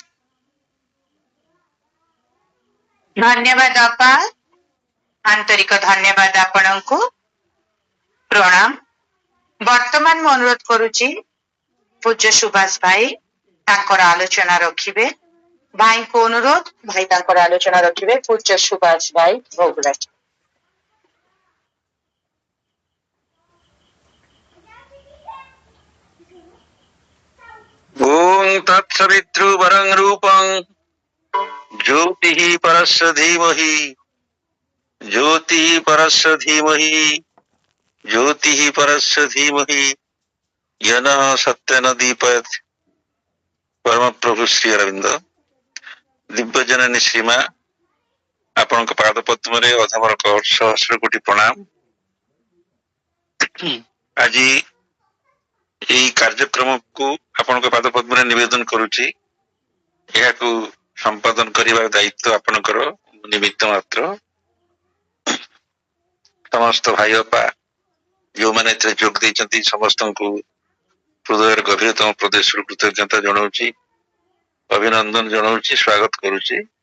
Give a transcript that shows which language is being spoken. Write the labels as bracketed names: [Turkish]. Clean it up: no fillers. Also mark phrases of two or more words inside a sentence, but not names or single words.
[Odia] ଧନ୍ୟବାଦ ଅପା, ଆନ୍ତରିକ ଧନ୍ୟବାଦ ଆପଣଙ୍କୁ। ପ୍ରଣାମ। ବର୍ତ୍ତମାନ ମୁଁ ଅନୁରୋଧ କରୁଛି ପୂଜ୍ୟ ସୁଭାଷ ଭାଇ ତାଙ୍କର ଆଲୋଚନା ରଖିବେ। ଭାଇଙ୍କୁ ଅନୁରୋଧ, ଭାଇ ତାଙ୍କର ଆଲୋଚନା ରଖିବେ। ପୂଜ୍ୟ ସୁଭାଷ ଭାଇ ଭୋଗରାଜ। [Sanskrit] ओम तत्सवितृवरं रूपं ज्योतिः परस्य धीमहि, ज्योतिः परस्य धीमहि, ज्योतिः परस्य धीमहि, यनः सत्येन दीपयत्। [Odia] ପରମ ପ୍ରଭୁ ଶ୍ରୀ ଅରବିନ୍ଦ ଦିବ୍ୟ ଜନନୀ ଶ୍ରୀମା ଆପଣଙ୍କ ପାଦ ପଦ୍ମରେ ଅଧମର ସହସ୍ର କୋଟି ପ୍ରଣାମ। ଆଜି ଏହି କାର୍ଯ୍ୟକ୍ରମକୁ ଆପଣଙ୍କ ପାଦ ପଦ୍ମରେ ନିବେଦନ କରୁଛି। ଏହାକୁ ସମ୍ପାଦନ କରିବାର ଦାୟିତ୍ୱ ଆପଣଙ୍କର, ନିମିତ୍ତ ମାତ୍ର। ସମସ୍ତ ଭାଇ ଅପା ଯେଉଁମାନେ ଏଥିରେ ଯୋଗ ଦେଇଛନ୍ତି ସମସ୍ତଙ୍କୁ ହୃଦୟର ଗଭୀରତମ ପ୍ରଦେଶରୁ କୃତଜ୍ଞତା ଜଣାଉଛି, ଅଭିନନ୍ଦନ ଜଣାଉଛି, ସ୍ୱାଗତ କରୁଛି।